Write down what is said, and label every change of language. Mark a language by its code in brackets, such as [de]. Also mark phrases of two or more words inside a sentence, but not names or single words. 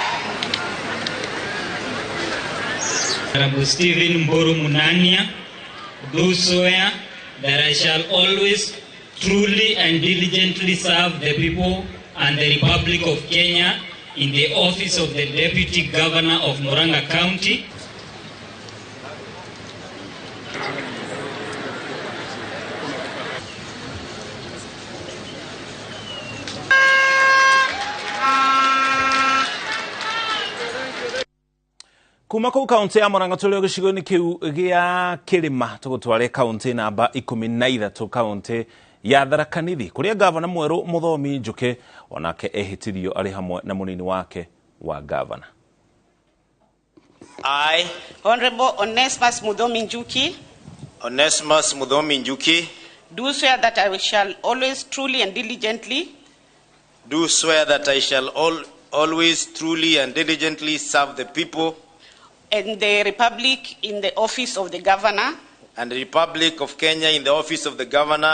[en] Honorable Stephen Mburu Munania, do swear that I shall always truly and diligently serve the people and the Republic of Kenya in the office of the Deputy Governor of Murang'a County. [mer] Kuma kuu kaunti ya Murang'a tuli gicigo-ini kiu gia Kirima tugutware kaunti namba 13 kaunti ya Tharaka Nithi kuria gavana mweru Muthomi Njuki onake ehitithio ari hamwe na munini wake wa gavana. [en] I, Honorable Onesmus Muthomi Njuki, Onesmus Muthomi Njuki, do swear that I shall always truly and diligently always truly and diligently serve the people and the Republic in the office of the Governor and the Republic of Kenya in the office of the Governor